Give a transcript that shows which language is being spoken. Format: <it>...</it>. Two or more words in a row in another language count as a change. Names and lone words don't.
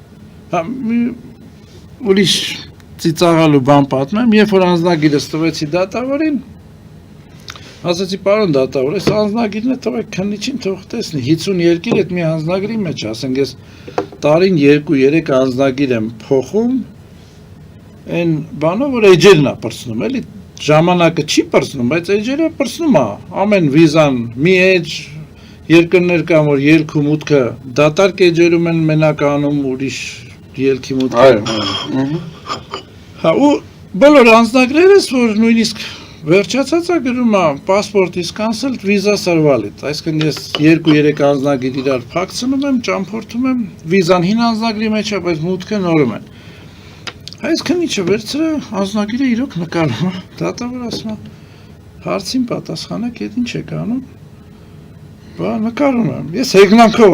<hy>Ուրիշ ծիծաղալու բան պատմեմ, երբ որ անձնագիրս տվեցի դատավորին, ասացի պարոն դատավոր, այս անձնագիրն է թողեք քննիչին թող տեսնի, 50 երկիր այդ մի անձնագրի մեջ, ասենք ես տարին 2-3 անձնագիր եմ փոխում, այն բանով որ էջերն է պրծնում, էլի ժամանակը չի պրծնում, բայց էջերը պրծնում է, ամեն վիզան մի էջ, երկրներ կան, որ ելք ու մուտքը դատարկ էջերում են մենակ անում, ուրիշ ելքի մուտքը։ Հա ու բոլոր անձնագրերս, որ նույնիսկ վերջացած է գրում է</hy> <en>passport is cancelled, visa valid,</en> <hy>այսինքն ես 2-3 անձնագիր իրար փակցնում եմ, ճամփորդում եմ, վիզան հին անձնագրի մեջ է, բայց մուտքը նորում են։ Այսինքն ինչը վերցրը անձնագիրը իրոք նկարում է, դատավոր ասում է, հարցին պատասխանեք, այդ ինչ եք անում։ Բա նկարում եմ։ Ես հեգնանքով</hy>